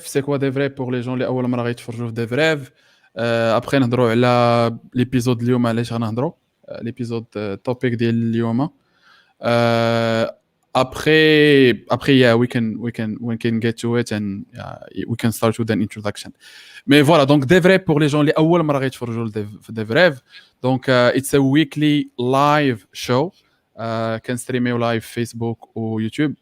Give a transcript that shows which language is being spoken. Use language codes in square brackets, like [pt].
[fr] C'est quoi DevRev pour les gens [ar] اللي اول مره غيتفرجوا في [fr] DevRev. [ar] ابخي نهضروا على ليبيزود اليوم علاش غنهضروا ليبيزود التوبيك ديال اليوم. [en] après we can get to it and we can start with an introduction. [fr] Mais voilà, donc DevRev pour les gens [ar] اللي اول مره غيتفرجوا في [fr] DevRev. [en] Donc it's a weekly live show. [ar] كنستريميو لايف فيسبوك ويوتيوب.